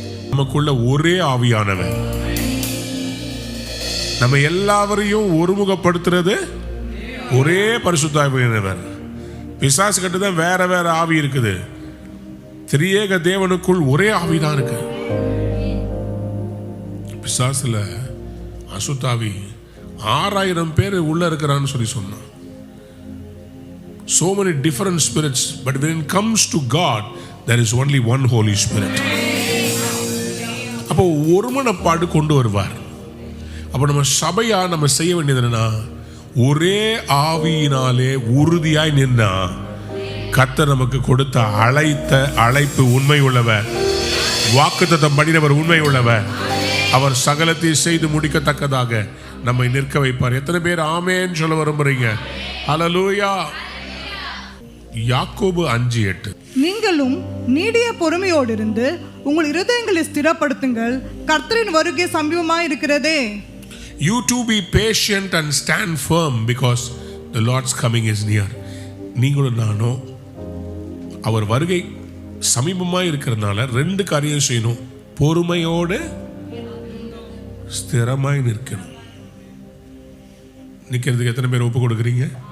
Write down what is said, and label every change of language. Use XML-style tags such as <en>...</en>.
<ta>நமக்குள்ள ஒரே ஆவியானவர் நம்ம எல்லாவரையும் ஒருமுகப்படுத்துறது ஒரே பரிசுத்த ஆவியானவர். பிசாசு கிட்ட தான் வேற வேற ஆவி இருக்குது. திரியேக தேவனுக்குள் ஒரே ஆவிதான் இருக்கு. பிசாசுல அசுத்தாவி 6000 பேர் உள்ள இருக்கிறான்னு சொல்லி சொன்னான்.</ta> <en>So many different spirits, but when it comes to God, there is only one Holy Spirit.</en> <ta>அப்போ ஒருமனப்பாடு கொண்டு வருவார். அப்போ நம்ம சபையா நம்ம செய்ய வேண்டியது என்னன்னா, ஒரே ஆவியினாலே உறுதியாய் நின்னா கர்த்தர் நமக்கு கொடுத்த அழைப்பு உண்மை உள்ளவர், வாக்குத்தத்தம் பண்ணினவர் உண்மை உள்ளவர். அவர் சகலத்தை செய்து முடிக்கத்தக்கதாக நம்மை நிற்க வைப்பார். எத்தனை பேர் ஆமென் சொல்ல விரும்புறீங்க? ஹல்லேலூயா. யாக்கோபு 5:8. நீங்களும் நீடிய பொறுமையோடு இருந்து உங்கள் இருதயங்களை ஸ்திரப்படுத்துங்கள், கர்த்தரின் வருகை சமீபமாய் இருக்கிறதே.</ta> <en>You too be patient and stand firm because the Lord's coming is near.</en> <ta>நீங்களும் நானும் அவர் வருகை சமீபமாய் இருக்கிறதுனால 2 காரியம் செய்யணும். பொறுமையோடு ஸ்திரமாய் நிற்கணும். நிற்கிறதுக்கு எத்தனை பேர் ஒப்பு கொடுக்குறீங்க?</ta>